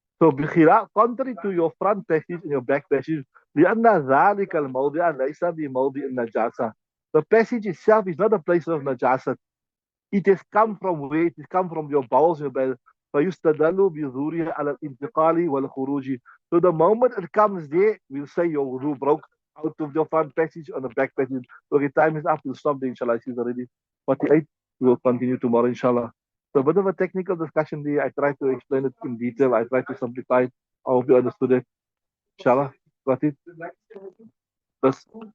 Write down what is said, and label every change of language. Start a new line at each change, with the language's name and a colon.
English: So بخلاف contrary to your front passage and your back passage
Arabic: لأن ذلك الموضع ليس بموضع النجاسة.
English: The passage itself is not a place of najasa. It has come from where? It has come from your bowels, your bowels.
Arabic: فيستدل بظهورها على الانتقال والخروج.
English: So the moment it comes there, we'll say your wudu broke out of your front passage on the back passage. Okay, time is up. We'll stop there, inshallah. It's already 48. We will continue tomorrow, inshallah. So a bit of a technical discussion there. I tried to explain it in detail. I tried to simplify it. I hope you understood it. Inshallah. Got it? Bas.